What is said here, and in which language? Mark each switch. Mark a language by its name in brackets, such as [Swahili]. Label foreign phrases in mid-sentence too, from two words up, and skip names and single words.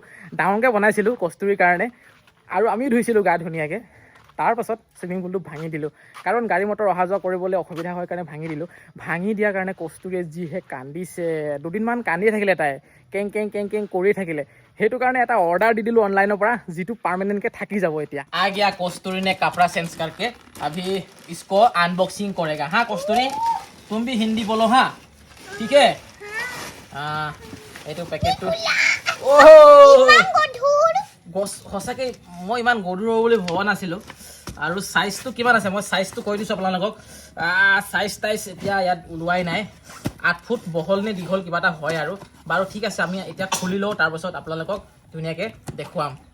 [Assamese] ডাঙৰকৈ বনাইছিলোঁ কস্তুৰীৰ কাৰণে, আৰু আমিও ধুইছিলোঁ গা ধুনীয়াকৈ। তাৰপাছত চুইমিং পুলটো ভাঙি দিলোঁ, কাৰণ গাড়ী মটৰ অহা যোৱা কৰিবলৈ অসুবিধা হয় কাৰণে ভাঙি দিলোঁ। ভাঙি দিয়াৰ কাৰণে কস্তুৰীয়ে যিহে কান্দিছে, দুদিনমান কান্দিয়ে থাকিলে তাই, কেং কেং কৰি থাকিলে। সেইটো কাৰণে এটা অৰ্ডাৰ দি দিলোঁ অনলাইনৰ পৰা, যিটো পাৰ্মানেণ্টকৈ থাকি যাব এতিয়া। [Hindi] आ गया कस्तूरी ने कपड़ा चेंज करके, अभी इसको अनबॉक्सिंग करेगा। हाँ कस्तूरी, तुम भी हिंदी बोलो हाँ, ठीक है? हाँ, [Assamese] এইটো পেকেটটো সঁচাকৈ মই ইমান গধুৰ হ'ব বুলি ভবা নাছিলোঁ। আৰু চাইজটো কিমান আছে মই চাইজটো কৈ দিছোঁ আপোনালোকক। চাইজ এতিয়া ইয়াত ওলোৱাই নাই। 8 ফুট বহল নে দীঘল কিবা এটা হয় আৰু। বাৰু ঠিক আছে, আমি এতিয়া খুলি লওঁ, তাৰপাছত আপোনালোকক ধুনীয়াকৈ দেখুৱাম।